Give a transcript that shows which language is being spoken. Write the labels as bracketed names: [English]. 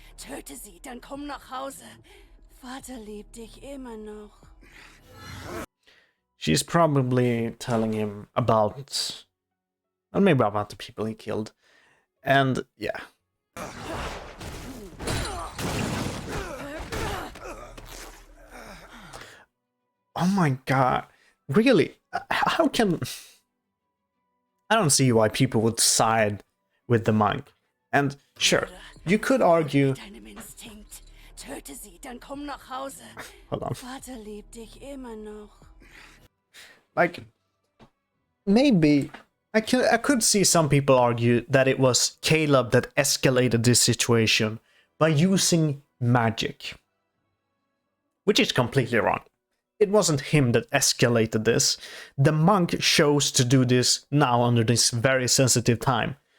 [German] Töte sie, dann komm nach Hause. Vater liebt dich immer noch. [English] She's probably telling him about... Or maybe about the people he killed. And, yeah. Oh my god. Really? How can... I don't see why people would side with the monk. And sure, you could argue... [German] Töte sie, dann komm nach Hause. [English] Hold on. [German] Vater liebt dich immer noch. [English] Like, maybe... I could see some people argue that it was Caleb that escalated this situation by using magic. Which is completely wrong. It wasn't him that escalated this. The monk chose to do this now under this very sensitive time.